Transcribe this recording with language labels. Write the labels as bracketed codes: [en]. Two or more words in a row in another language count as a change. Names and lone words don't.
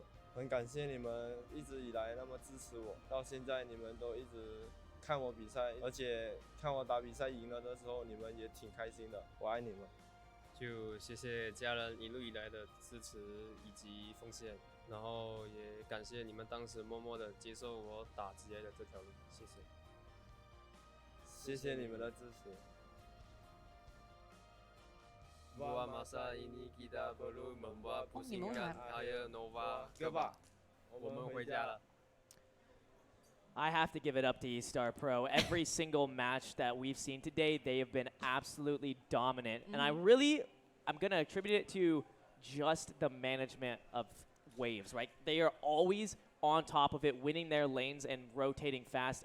[zh] 很感谢你们一直以来那么支持我，到现在你们都一直看我比赛，而且看我打比赛赢了的时候，你们也挺开心的，我爱你们。就谢谢家人一路以来的支持以及奉献，然后也感谢你们当时默默的接受我打职业的这条路，谢谢。谢谢你们的支持。 [ms] Buat masa ini kita perlu membuat pusingan Air Nova Kebab。 [zh] 我们回家了。 [en] I have to give it up to E-Star Pro. Every single match that we've seen today, they have been absolutely dominant. And I'm going to attribute it to just the management of waves, right? They are always on top of it, winning their lanes and rotating fast.